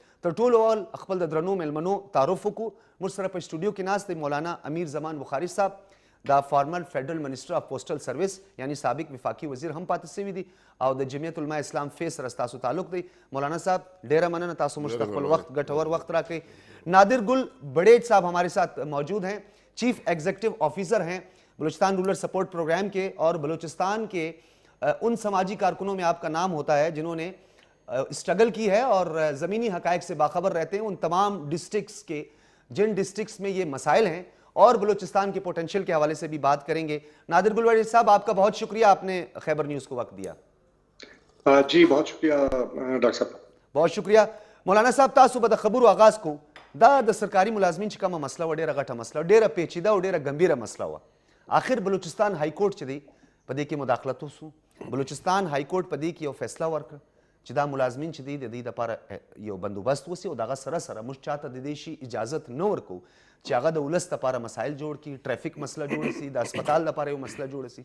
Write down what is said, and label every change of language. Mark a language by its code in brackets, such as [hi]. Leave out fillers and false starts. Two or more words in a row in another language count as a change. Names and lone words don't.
[ps] تر ټولو اول خپل د درنو میلمنو تعارف وکړو. موږ سره په اسټوډیو کې ناست دی مولانا امیر زمان بخاري صاحب دا [en] former federal minister of postal service [ps] یعنی سابق وفاقي وزیر هم پاتې سوي دي او د جمعیت علماء اسلام فیس سره ستاسو تعلق دی. مولانا صاحب ډیره مننه تاسو موږ ته خپل وقت ګټور وقت راکړئ. [ur] نادر گل بڑیج صاحب ہمارے ساتھ موجود ہیں چیف ایگزیکٹو آفیسر ہیں بلوچستان رولر سپورٹ پروگرام کے اور بلوچستان کے ان سماجی کارکنوں میں آپ کا نام ہوتا ہے جنہوں نے اسٹرگل کی ہے اور زمینی حقائق سے باخبر رہتے ہیں ان تمام ڈسٹرکٹس کے جن ڈسٹرکٹس میں یہ مسائل ہیں اور بلوچستان کے پوٹینشیل کے حوالے سے بھی بات کریں گے. نادر گل بڑیج صاحب آپ کا بہت شکریہ آپ نے خیبر نیوز کو وقت دیا. جی بہت شکریہ ډاکټر صاحب. بہت شکریہ. [ps] مولانا صاحب تاسو به د خبرو آغاز کو دا د سرکاري ملازمین چې کومه مسله وه ډېره غټه مسله ډېره پیچیده او ډېره ګمبیره مسله وه. آخر بلوچستان های کورټ چې دی په دې کې مداخلت وسو. بلوچستان های کورټ په دې کې یو فیصله ورکړه چې دا ملازمین چې دی د دې دپاره یو بندوبست وسي او د هغه سره سره موږ چاته د دې شي اجازت نه ورکوو چې هغه د ولس دپاره مسایل جوړ کړي ټریفک مسله جوړه سي د اسپتال دپاره یو مسله جوړه سي.